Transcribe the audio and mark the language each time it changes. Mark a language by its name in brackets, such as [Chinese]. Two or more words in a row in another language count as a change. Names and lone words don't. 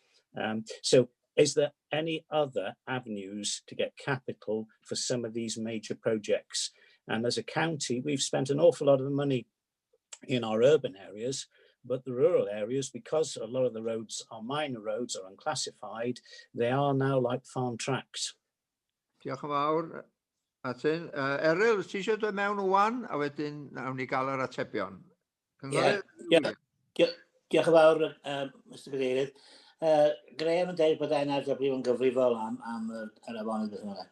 [English] So is there any other avenues to get capital for some of these major projects? And as a county, we've spent an awful lot of money in our urban areas, but the rural areas, because a lot of the roads are minor roads or unclassified, they are now like farm tracks. [Welsh] Diolch yn fawr. Martin. Eryl, ti eisiau dod mewn wan, a wedyn nawn ni gael yr atebion. Diolch yn fawr, Mr Cadeirydd. Graham yn dweud bod NRW yn gyfrifol am yr afonydd beth yma.